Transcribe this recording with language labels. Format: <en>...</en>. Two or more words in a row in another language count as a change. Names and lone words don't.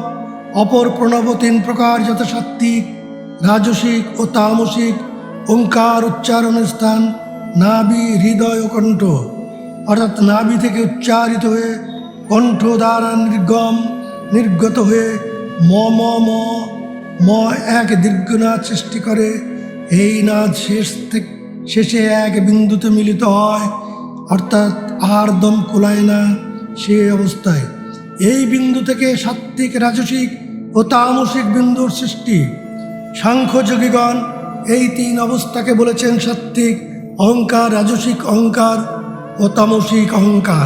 <bn>অপর প্রণব 3 প্রকার, যথা সাত্ত্বিক, রাজসিক ও তামসিক। ওঙ্কার উচ্চারণের স্থান নাভি, হৃদয় ও কণ্ঠ, অর্থাৎ নাভি থেকে উচ্চারিত হয়ে কণ্ঠ দ্বারা নির্গত হয়ে ম ম ম ম এক দীর্ঘনাদ সৃষ্টি করে। এই নাদ শেষে এক বিন্দুতে মিলিত হয়, অর্থাৎ আর দম কোলায় না সে অবস্থায়। এই বিন্দু থেকে সাত্ত্বিক, রাজসিক ও তামসিক বিন্দুর সৃষ্টি। সাংখ্যযোগীগণ এই 3 অবস্থাকে বলেছেন সাত্ত্বিক অহংকার, রাজসিক অহংকার ও তামসিক অহংকার।</bn>